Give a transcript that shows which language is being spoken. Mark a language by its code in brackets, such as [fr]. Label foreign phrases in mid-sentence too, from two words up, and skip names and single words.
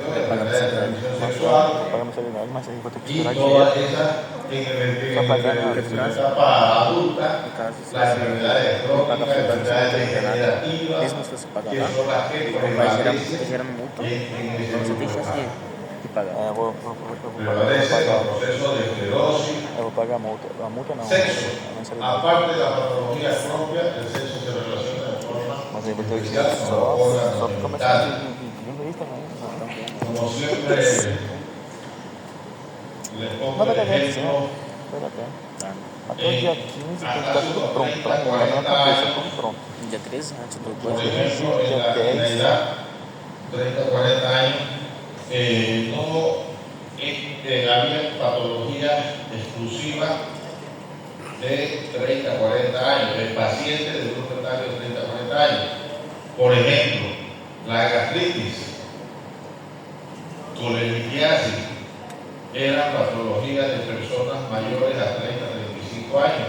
[es] Enfermedades de transmisión sexual, y todas esas en la etapa adulta, las enfermedades crónicas, enfermedades degenerativas, que son las que prevalecen en ese grupo. Prevalece el proceso de esclerosis. [pt] Eu vou pagar a multa não. [es] Sexo. [pt] A mensalidade. [es] Aparte de la patología propia, el sexo se relaciona de forma [pt] Mas aí vou ter que [es] especial con los [pt] só [es] órganos [pt] começar [es] genitales. [pt] de isso também. [es] Como siempre, les pongo [pt] Mas [es] el [pt] vai dar certo, [es] ejemplo. [pt] vai dar tempo. Até o dia 15 tem que estar tudo pronto pra mim, na minha cabeça, tudo pronto. Dia 13, antes do [es] Por [pt] curso. [es] ejemplo, en la edad, 30, 40 años, no había patologías exclusivas de 30, 40 años, de pacientes del grupo etario de 30, 40 años. Por ejemplo, la gastritis, colelitiasis, eran patologías de personas mayores a 30, 35 años.